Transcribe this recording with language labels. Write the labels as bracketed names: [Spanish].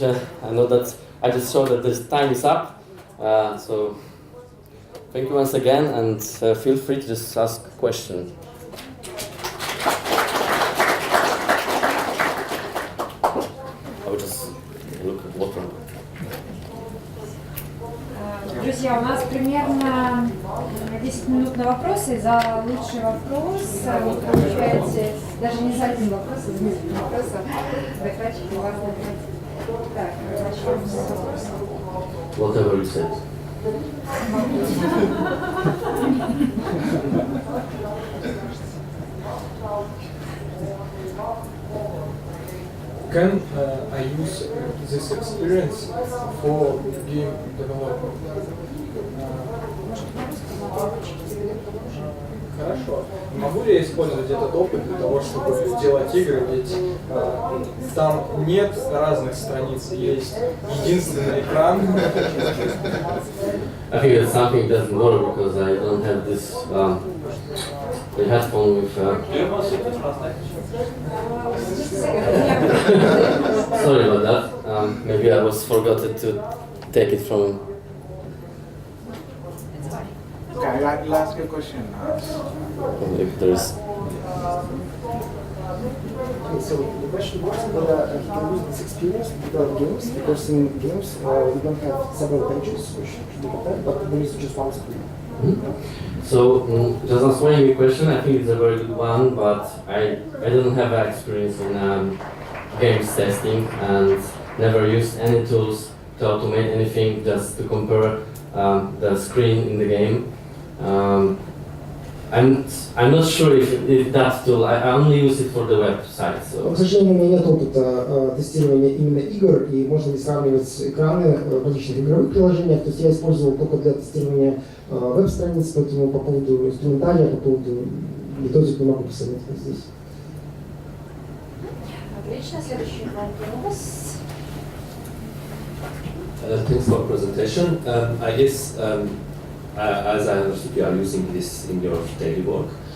[English] I know that I just saw that this time is up. So thank you once again, and feel free to just ask questions. I will just look at water. [Russian] Друзья, у нас примерно 10 минут на вопросы. За лучший вопрос вы получаете, даже не за один вопрос, а за несколько вопросов, докладчики вас наградят. Так, начнем с вопроса. [English] Whatever you said. Can I use this experience for game development? [Russian] Хорошо. Могу ли я использовать этот опыт для того, чтобы делать игры? Ведь там нет разных страниц, есть единственный экран. [English] I think that something doesn't work because I don't have this the headphone with. Sorry about that. Maybe I was forgotten to take it from. Okay, I'll ask you a question. If there's. Okay, so the question was whether he can use this experience to develop games, because in games we don't have several pages which should be compared, but there is just one screen. Mm-hmm. So, just answering your question, I think it's a very good one, but I don't have experience in games testing and never used any tools to automate anything, just to compare the screen in the game. I'm not sure if that tool, I only use it for the website. So. [Russian] К сожалению, у меня нет опыта тестирования именно игр, и можно ли сравнивать экраны в различных игровых приложениях. То есть я использовал только для тестирования веб-страниц, поэтому по поводу инструментария, по поводу методик не могу посоветовать здесь. Отлично, следующий вопрос. [English] Thanks for presentation. I guess, as I understood, you are using this in your daily work.